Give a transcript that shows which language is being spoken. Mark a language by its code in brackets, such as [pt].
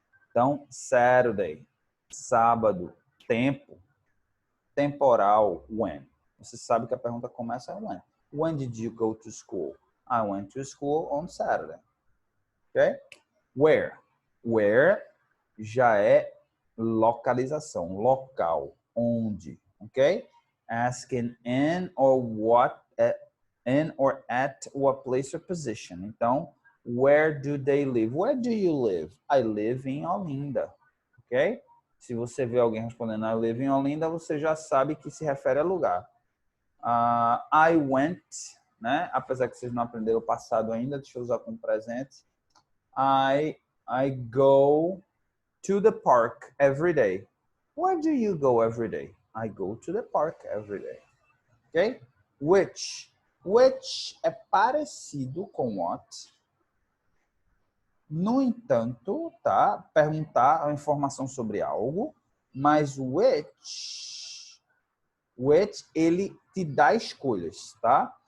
[pt] Então, Saturday, sábado, tempo, temporal, when. Você sabe que a pergunta começa when. [en] When did you go to school? I went to school on Saturday. Ok? Where? [pt] Where já é localização, local, onde, ok? Asking in or what [en] in or at what place or position. Então, where do they live? Where do you live? I live in Olinda. Ok? [pt] Se você vê alguém respondendo I live in Olinda, você já sabe que se refere a lugar. I went, né? Apesar que vocês não aprenderam o passado ainda, deixa eu usar como presente. [en] I go to the park every day. Where do you go every day? I go to the park every day. Ok? [pt] Which é parecido com what. No entanto, tá? Perguntar a informação sobre algo, mas which ele te dá escolhas, tá?